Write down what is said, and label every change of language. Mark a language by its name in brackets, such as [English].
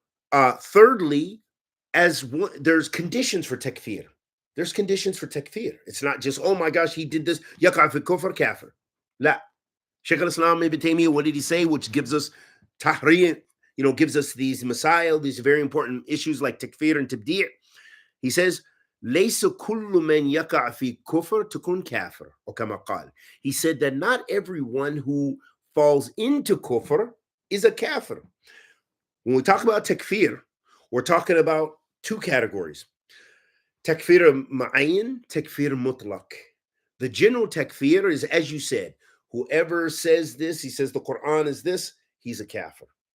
[English] Thirdly, there's conditions for takfir. There's conditions for takfir. It's not just, oh my gosh, he did this, yaqa fi kufr kafir. La. Shaykh al-Islam Ibn Taymiyyah, what did he say? Which gives us tahrir, gives us these masail, these very important issues like takfir and tabdi'. He says, [Arabic] ليس كل من يقع في كفر تكون كافر, or كما قال. [English] He said that not everyone who falls into kufr is a kafir. When we talk about takfir, we're talking about two categories. Takfir ma'ayin, takfir mutlaq. The general takfir is, as you said, whoever says this, he says the Quran is this, he's a kafir.